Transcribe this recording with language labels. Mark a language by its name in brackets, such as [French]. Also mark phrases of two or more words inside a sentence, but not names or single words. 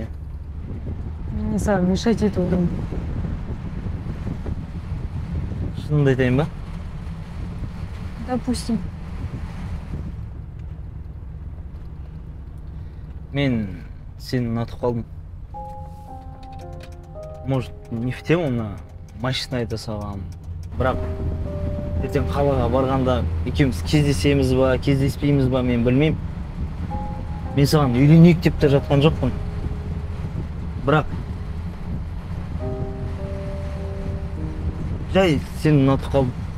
[Kazakh] Мен не саған мешать етіп отырмын. Шынымды айтайын ба? Допустим. Мен сені ұнатып қалдым. [Russian] Может, не в тему [Kazakh] мына машина айта салғам. Бірақ ертең қалаға барғанда екеуміз кездесеміз ба, кездеспейміз ба, мен білмеймін. Мен саған үйленейік деп те жатқан жоқпын. Бірақ жай сені ұнатып қалдым.